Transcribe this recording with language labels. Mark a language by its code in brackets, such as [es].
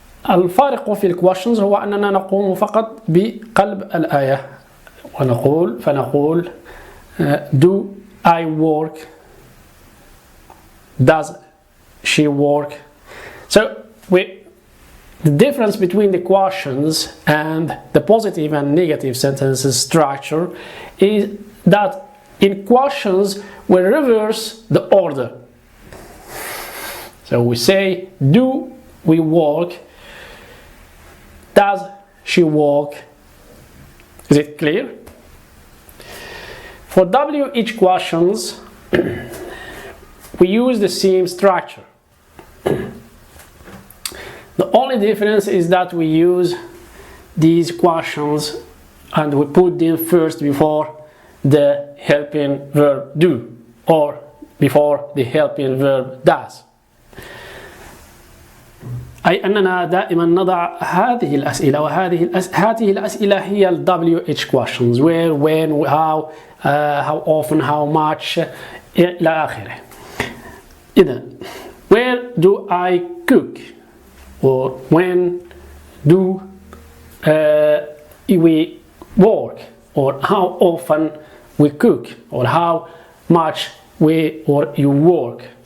[ar] الفارق في الquestions هو أننا نقوم فقط بقلب الآية فنقول [en] do I work? Does she work? So the difference between the questions and the positive and negative sentences structure is that in questions we reverse the order. So we say, do we work? Does she work? Is it clear? For WH questions, we use the same structure. The only difference is that we use these questions and we put them first before the helping verb do or before the helping verb does. [ar] أي أننا دائما نضع هذه الأسئلة هذه الأسئلة هي ال WH questions [en] where, when, how often, how much [ar] إلى آخره. إذا [en] where do I cook or when do we work or how often we cook or how much we or you work.